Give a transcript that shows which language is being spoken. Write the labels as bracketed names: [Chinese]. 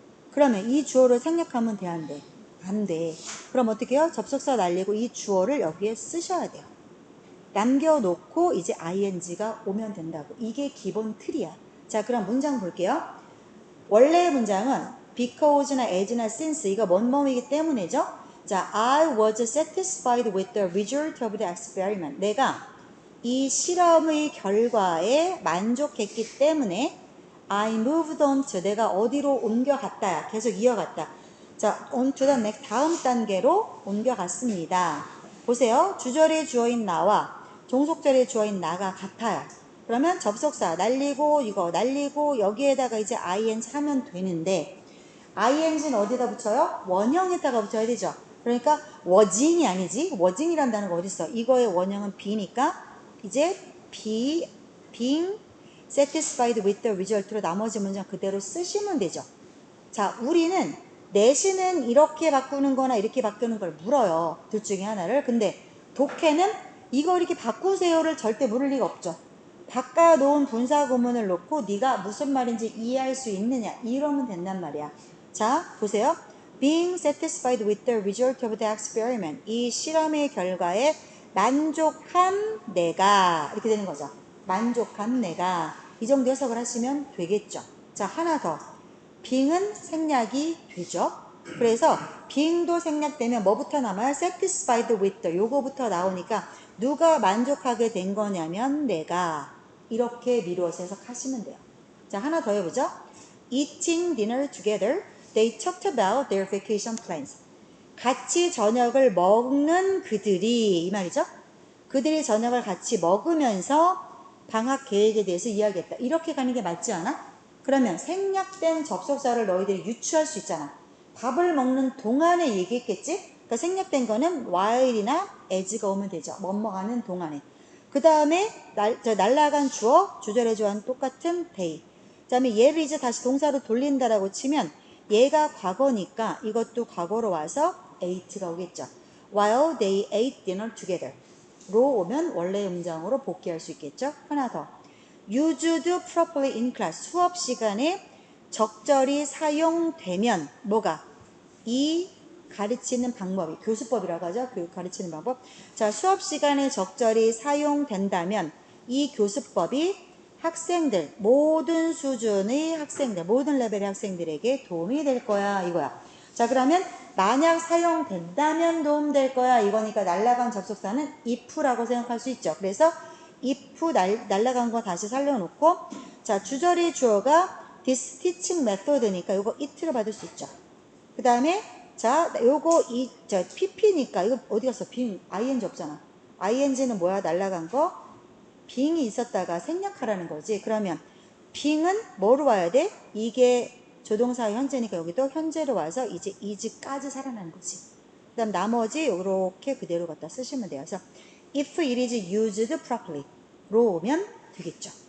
[Korean] 그러면 이 주어를 생략하면 돼, 안 돼? 안 돼. 그럼 어떻게 해요? 접속사 날리고 이 주어를 여기에 쓰셔야 돼요. 남겨놓고 이제 ing가 오면 된다고. 이게 기본 틀이야. 자, 그럼 문장 볼게요. 원래 문장은 because나 as나 since 이거 뭐뭐이기 때문이죠. [English] 자, I was satisfied with the result of the experiment. [Korean] 내가 이 실험의 결과에 만족했기 때문에 [English] I moved on to [Korean] 내가 어디로 옮겨갔다. 계속 이어갔다. 자, [English] on to the next [Korean] 다음 단계로 옮겨갔습니다. 보세요. 주절의 주어인 나와 종속절의 주어인 나가 같아요. 그러면 접속사 날리고 이거 날리고 여기에다가 이제 ing 하면 되는데 ing는 어디다 붙여요? 원형에다가 붙여야 되죠. 그러니까 wasing이 아니지. wasing이란 단어가 어디 있어? 이거의 원형은 be니까 이제 [English] being satisfied with the result [Korean] 로 나머지 문장 그대로 쓰시면 되죠. 자, 우리는 내신은 이렇게 바꾸는 거나 이렇게 바꾸는 걸 물어요. 둘 중에 하나를. 근데 독해는 이거 이렇게 바꾸세요를 절대 물을 리가 없죠. 바꿔놓은 분사구문을 놓고 네가 무슨 말인지 이해할 수 있느냐 이러면 된단 말이야. 자, 보세요. [English] Being satisfied with the result of the experiment. [Korean] 이 실험의 결과에 만족한 내가 이렇게 되는 거죠. 만족한 내가 이 정도 해석을 하시면 되겠죠. 자, 하나 더. being은 생략이 되죠. 그래서 being도 생략되면 뭐부터 남아요? [English] satisfied with the [Korean] 요거부터 나오니까 누가 만족하게 된 거냐면 내가 이렇게 미루어서 해석하시면 돼요. 자, 하나 더 해보죠. [English] Eating dinner together, they talked about their vacation plans. [Korean] 같이 저녁을 먹는 그들이 이 말이죠. 그들이 저녁을 같이 먹으면서 방학 계획에 대해서 이야기했다. 이렇게 가는 게 맞지 않아? 그러면 생략된 접속사를 너희들이 유추할 수 있잖아. 밥을 먹는 동안에 얘기했겠지? 그러니까 생략된 거는 while이나 as가 오면 되죠. 먹는 동안에. 그 다음에 날라간 주어, 주절의 주어와는 똑같은 they. 그 다음에 얘를 이제 다시 동사로 돌린다라고 치면 얘가 과거니까 이것도 과거로 와서 ate가 오겠죠. [English] While they ate dinner together. [Korean] 로 오면 원래의 문장으로 복귀할 수 있겠죠. 하나 더. [English] used properly in class. [Korean] 수업 시간에 적절히 사용되면 뭐가? 이 가르치는 방법이 교수법이라고 하죠. 그 가르치는 방법. 자, 수업 시간에 적절히 사용된다면 이 교수법이 학생들, 모든 수준의 학생들, 모든 레벨의 학생들에게 도움이 될 거야 이거야. 자, 그러면 만약 사용된다면 도움될 거야 이거니까 날라간 접속사는 if라고 생각할 수 있죠. 그래서 if 날라간 거 다시 살려놓고 자, 주절의 주어가 [English] this teaching method [Korean] 니까 이거 it를 받을 수 있죠. 그 다음에 자, 요거 pp니까 이거 어디 갔어? being ing 없잖아. ing는 뭐야? 날라간 거 being이 있었다가 생략하라는 거지. 그러면 being은 뭐로 와야 돼? 이게 조동사의 현재니까 여기도 현재로 와서 이제 is까지 살아나는 거지. 그 다음 나머지 이렇게 그대로 갖다 쓰시면 돼요. 그래서 [English] if it is used properly [Korean] 로 오면 되겠죠.